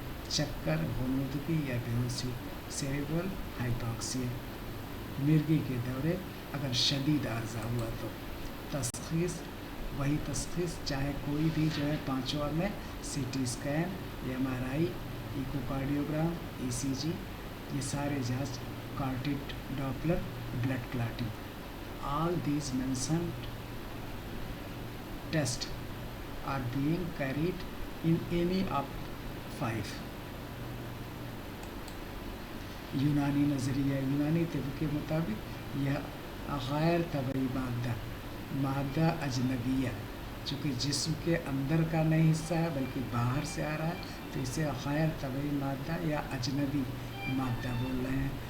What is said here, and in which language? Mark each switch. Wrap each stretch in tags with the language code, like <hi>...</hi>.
<ur>چکر, غنودگی یا بیہوشی, cerebral hypoxia, مرگی کے دورے اگر شدید عارضہ ہوا تو. تشخیص وہی تشخیص چاہے کوئی بھی جو ہے پانچوں میں C T scan, M R آئی, ایکوکارڈیوگرام, ای سی جی, یہ سارے جانچ, کارٹیڈ Doppler, blood clotting.</ur> <en>All these mentioned tests are being carried in any of 5.</en> <ur>یونانی نظریہ, یونانی طب کے مطابق یہ غیر طبعی مادہ اجنبیہ, چونکہ جسم کے اندر کا نہیں حصہ ہے بلکہ باہر سے آ رہا ہے, تو اسے غیر طبعی مادہ یا اجنبی مادہ بول رہے ہیں.</ur>